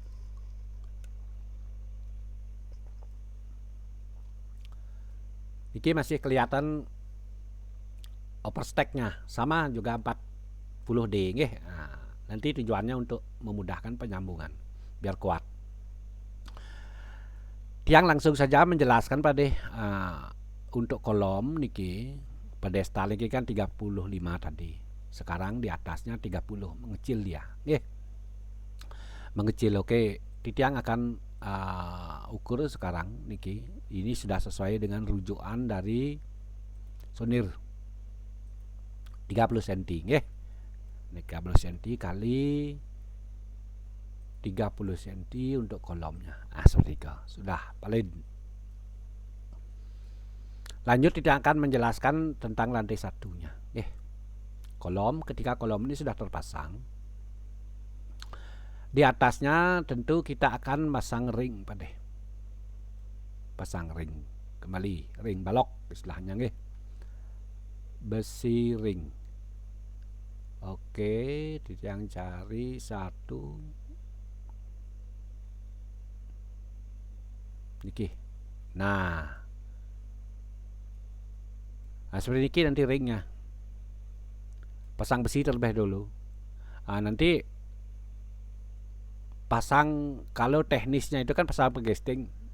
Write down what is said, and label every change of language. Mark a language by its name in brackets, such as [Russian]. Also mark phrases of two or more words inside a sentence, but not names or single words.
[Indonesian] Niki masih kelihatan overstacknya, sama juga 40D nggih. Nah, nanti tujuannya untuk memudahkan penyambungan biar kuat. Tiang langsung saja menjelaskan pada untuk kolom niki pedestal niki kan 35 tadi. Sekarang di atasnya 30, mengecil dia. Nggih. Mengecil. Oke, Tiang akan ukur sekarang niki. Ini sudah sesuai dengan rujukan dari sonir 30 cm nggih. 30 cm kali 30 cm untuk kolomnya. Seperti itu. Sudah paling. Lanjut kita akan menjelaskan tentang lantai satunya. Kolom, ketika kolom ini sudah terpasang, di atasnya tentu kita akan pasang ring pada. Pasang ring. Kembali ring balok istilahnya nggih. Besi ring. Oke, yang cari satu niki. Nah, seperti niki nanti ringnya. Pasang besi terlebih dulu. Nanti pasang, kalau teknisnya itu kan pasang pegesting.